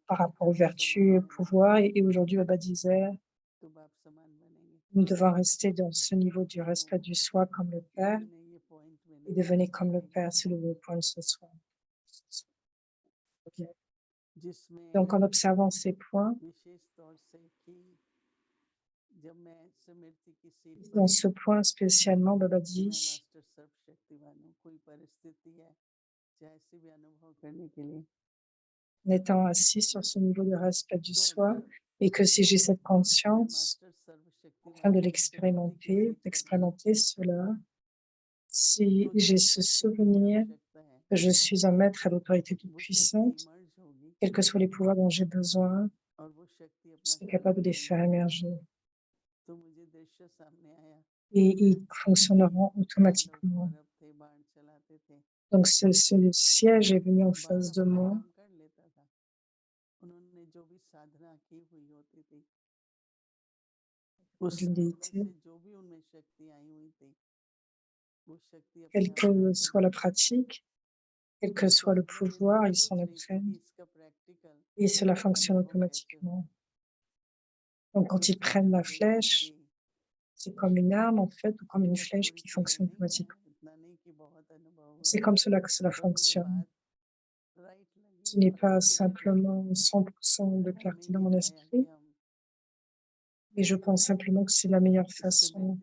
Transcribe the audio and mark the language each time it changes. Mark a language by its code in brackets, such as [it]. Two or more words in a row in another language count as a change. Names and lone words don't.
[fr] par [hi] की [fr] rapport aux [hi] तरह समान [fr] vertus, au [hi] बने [fr] pouvoir. Et aujourd'hui, Baba disait, [hi] तो बाप समान बनेंगे। [fr] nous devons rester dans ce niveau du respect du soi comme le Père [hi] मैंने ये पॉइंट [fr] et [hi] मैंने [fr] devenir comme le [hi] बताए [fr] Père, c'est le point de ce soir. [hi] जिसमें [fr] Donc, en observant ces points, [hi] विशेष तौर से कि जब मैं स्मृति की सीट पर [fr] dans [hi] हूँ, [fr] ce point spécialement, Baba [hi] मैं [fr] dit, [hi] मास्टर सर्वशक्तिवान हूँ, कोई परिस्थिति है चाहे ऐसी भी अनुभव करने के लिए, [fr] en étant assis sur ce niveau de respect du [hi] तो [fr] soi, [hi] अगर [fr] et que si j'ai cette [hi] मैं [fr] conscience, [hi] मास्टर [fr] afin [hi] सर्वशक्तिवान [fr] de [hi] की स्मृति की सीट पर हूँ, [fr] l'expérimenter cela, si [hi] तो [fr] j'ai [hi] जिस [fr] ce [hi] शक्ति की भी [fr] souvenir [hi] आवश्यकता है [fr] que je suis un maître à l'autorité toute [hi] वो शक्ति [fr] puissante, [hi] इमर्ज होगी [fr] quels que soient les pouvoirs dont j'ai besoin, [hi] और वो शक्ति [fr] je [hi] अपना [fr] serai [hi] काम [fr] capable de les faire [hi] करेगी। [fr] émerger. [hi] तो मुझे दृश्य सामने आया [fr] Et ils fonctionneront [hi] कि पांडव [fr] automatiquement. [hi] कौरव थे, बाण चलाते थे, [fr] Donc, ce siège est venu en [hi] बाण [fr] face de [hi] अपना [fr] moi. [hi] काम कर लेता था, उन्होंने जो भी साधना की हुई होती थी उस [fr] D'une [hi] साधना [fr] déité, [hi] से जो भी उनमें शक्ति आई हुई थी वो शक्ति [fr] quelle [hi] अपने आप काम [fr] que soit la [hi] करती थी। [fr] pratique, quel que [hi] तो [fr] soit le [hi] आज मैं इस बार [fr] pouvoir, ils [hi] सोच [fr] s'en [hi] रही थी कि [fr] apprennent [hi] इसका प्रैक्टिकल [fr] et cela fonctionne [hi] अनुभव कैसे हो। [fr] automatiquement. Donc, [hi] तो [fr] quand ils [hi] इसलिए [fr] prennent [hi] मैं [fr] la [hi] बड़े ही [fr] flèche, [hi] खुशी [fr] C'est comme une arme, en fait, ou comme une flèche qui fonctionne automatiquement. C'est comme cela que cela fonctionne. Ce n'est pas simplement 100% de clarté dans mon esprit, et je pense simplement que c'est la meilleure façon.